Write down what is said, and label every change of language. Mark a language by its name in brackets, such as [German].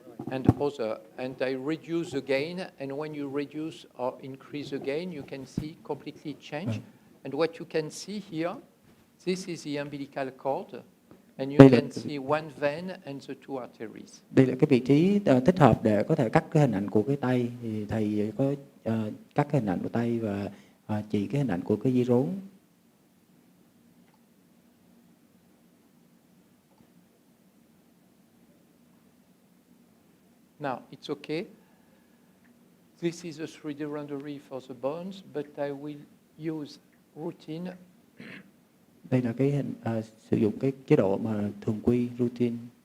[English] And other. And I reduce the gain, and when you reduce or increase the gain, you can see completely change. And what you can see here, this is the umbilical cord, and you can see one vein and the two arteries. [Vietnamese] Đây là cái vị trí thích hợp để có thể cắt cái hình ảnh của cái tay. Thì thầy có cắt cái hình ảnh của tay và chỉ cái hình ảnh của cái dây rốn. [English] Now, it's okay. This is a 3D rendering for the bones, but I will use routine. [Vietnamese] Đây là cái hình sử dụng cái chế độ mà thường quy routine.